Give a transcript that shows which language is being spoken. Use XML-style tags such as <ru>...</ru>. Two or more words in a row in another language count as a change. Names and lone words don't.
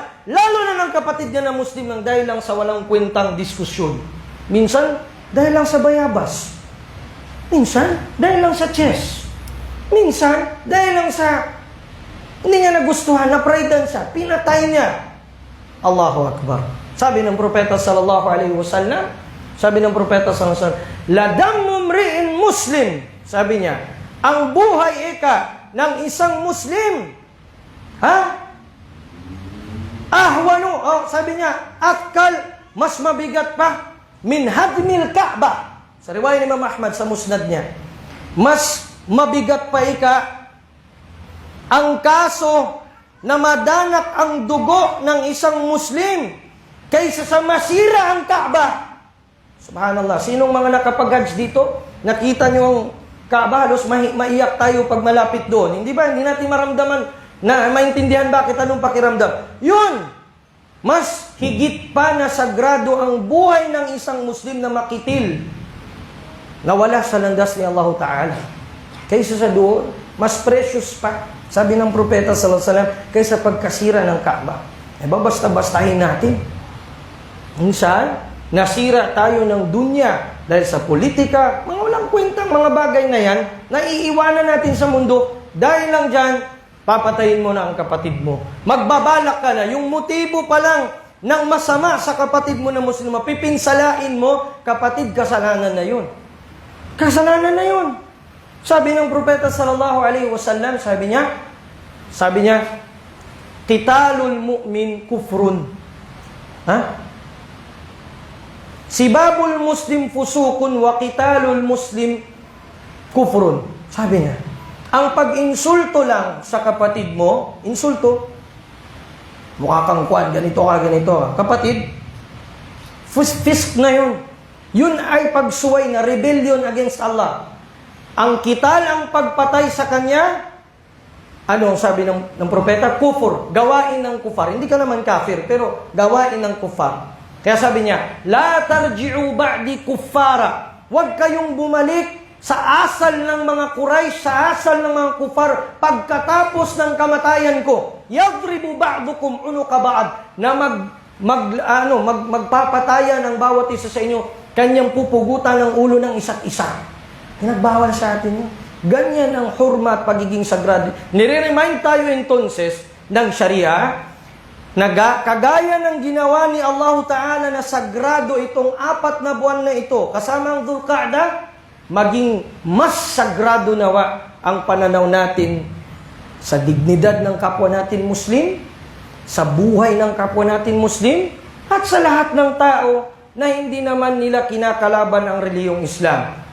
<tl>Lalo na ng kapatid niya na Muslim nang dahil lang sa walang kwentang diskusyon. Minsan, dahil lang sa bayabas. Minsan, dahil lang sa chess. Minsan, dahil lang sa hindi niya nagustuhan, na-pridean siya, pinatay niya.</tl> <ar>الله أكبر.</ar> <tl>Sabi ng Propeta</tl> <ar>صلى الله عليه وسلم, لا دم امرئ مسلم.</ar> <tl>Sabi niya, ang buhay ng isang Muslim, sabi niya, akal, mas mabigat pa,</tl> <ar>من هدم الكعبة.</ar> <tl>Sa riwayat ni Imam Ahmad sa musnad niya, mas mabigat pa ang kaso na madanak ang dugo ng isang Muslim kaysa sa masira ang Kaaba.</tl> <ar>Subhanallah.</ar> <tl>Sinong mga nakapag-hajj dito? Nakita nyo ang Kaaba, halos maiyak tayo pag malapit doon. Hindi ba? Hindi natin maramdaman na maintindihan bakit anong pakiramdam. Yun! Mas higit pa na sagrado ang buhay ng isang Muslim na makitil na wala sa landas ni Allah Ta'ala. Kaysa sa doon, mas precious pa. Sabi ng Propeta</tl> <ar>صلى الله عليه وسلم,</ar> <tl>kaysa pagkasira ng Kaaba. Basta-bastahin natin. Minsan, nasira tayo ng dunya dahil sa politika, mga walang kwentang mga bagay na yan, naiiwanan natin sa mundo, dahil lang dyan, papatayin mo na ang kapatid mo. Magbabalak ka na, yung motibo pa lang ng masama sa kapatid mo na Muslim, pipinsalain mo, kapatid, kasalanan na yun. Kasalanan na yun. Sabi ng propeta</tl> <ar>صلى الله عليه وسلم,</ar> <tl>sabi niya,</tl> <ar>قتال المؤمن كفر. سباب المسلم فسوق وقتال المسلم كفر.</ar> <tl>Sabi niya, ang pag-insulto lang sa kapatid mo, insulto, mukha kang kuwan, ganito ka, ganito. Kapatid, fisk na yun. Yun ay pagsuway na</tl> <en>rebellion against Allah.</en> <tl>Ang kital, ang pagpatay sa kanya, ano sabi ng propeta? Kufur, gawain ng kufar. Hindi ka naman kafir, pero gawain ng kufar. Kaya sabi niya,</tl> <ar>لا ترجعوا بعدي كفارا.</ar> <tl>Huwag kayong bumalik sa asal ng mga Quraysh, sa asal ng mga kufar, pagkatapos ng kamatayan ko.</tl> <ar>يضرب بعضكم أعناق بعض,</ar> <tl>na magpapataya ng bawat isa sa inyo, kanyang pupugutan ng ulo ng isa't isa. Pinagbawal sa atin yun. Ganyan ang hurma at pagiging sagrado. Nire-remind tayo entonces ng Sharia na kagaya ng ginawa ni Allah Ta'ala na sagrado itong 4 na buwan na ito, kasama ang Dhul-Qa'dah, maging mas sagrado nawa ang pananaw natin sa dignidad ng kapwa natin Muslim, sa buhay ng kapwa natin Muslim, at sa lahat ng tao na hindi naman nila kinakalaban ang reliyong Islam.</tl>